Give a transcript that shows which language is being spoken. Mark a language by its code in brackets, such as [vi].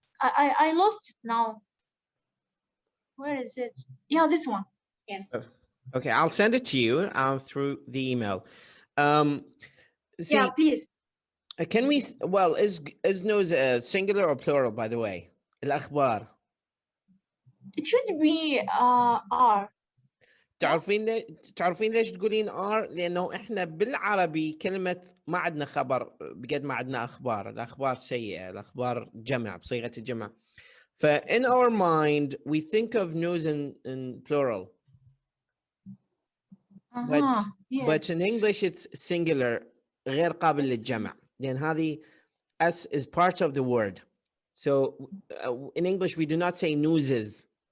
[en] I lost it now. Where is it? Yeah, this one. Yes. Okay, I'll send it to you through the email. See, yeah, please. Can we? Well, is news singular or plural? By the way, الأخبار. It should be R. [ar] تعرفين ليش تقولين R؟ لأنه إحنا بالعربي كلمة ما عندنا خبر بقد ما عندنا أخبار. الأخبار سيئة، الأخبار جمع بصيغة الجمع. [en] In our mind, we think of news in plural. Yes. But in English, it's singular, [ar] غير قابل للجمع. لأن هذه [en] S is part of the word. So in English, we do not say newses.